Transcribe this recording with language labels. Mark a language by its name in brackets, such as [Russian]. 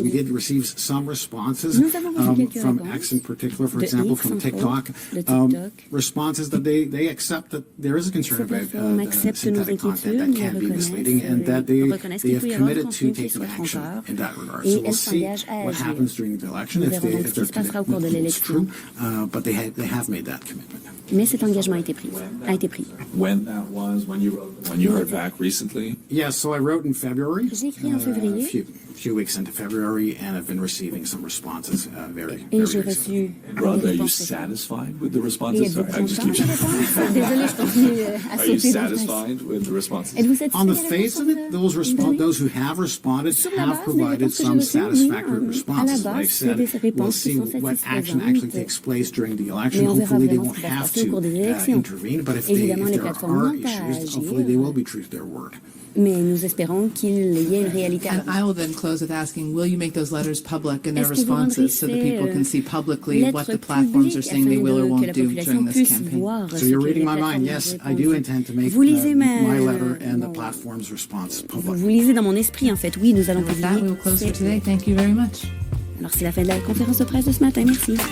[English] We did receive some responses. From X in particular, for example, from TikTok, responses that they accept that there is a concern about synthetic content that can be misleading and that they have committed to taking action in that regard. So we'll see what happens during the election if their commitment is true, but they have made that commitment. [French] Mais cet engagement a été pris. [English] When that was, when you heard back recently? Yes, so I wrote in February. [French] J'ai écrit en février. [English] Few weeks into February, and I've been receiving some responses very [French] j'ai reçu. [English] Rob, are you satisfied with the responses? Sorry, I just keep [French] Désolée, je continue à [English] Are you satisfied with the responses? On the face of it, those who have responded have provided some satisfactory responses. Like I said, we'll see what action actually takes place during the election. Hopefully, they won't have to intervene, but if there are issues, hopefully they will be true to their word. [French] Mais nous espérons qu'il y ait une réalité. [English] And I will then close with asking, will you make those letters public in their responses so that people can see publicly what the platforms are saying they will or won't do during this campaign? So you're reading my mind. Yes, I do intend to make my letter and the platform's response public. [French] Vous lisez dans mon esprit, en fait. Oui, nous allons publier. [English] With that, we will close for today. Thank you very much. [French] Alors, c'est la fin de la conférence de presse de ce matin. Merci.